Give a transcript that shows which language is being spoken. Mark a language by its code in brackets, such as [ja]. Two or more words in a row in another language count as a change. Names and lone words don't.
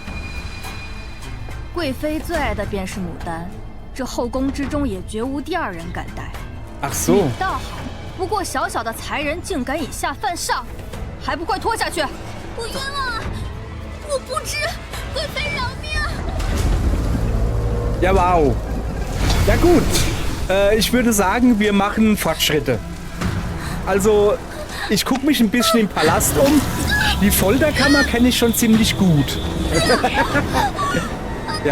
[zh] 贵妃最爱的便是牡丹，这后宫之中也绝无第二人敢戴。 [de] Ach so. [zh] 你倒好，不过小小的才人竟敢以下犯上，还不快拖下去！我冤枉啊！我不知，贵妃饶命！ [de] Ja, wow. Ja gut. Ich würde sagen, wir machen Fortschritte. Also, ich gucke mich ein bisschen im Palast um. Die Folterkammer kenne ich schon ziemlich gut. Ja.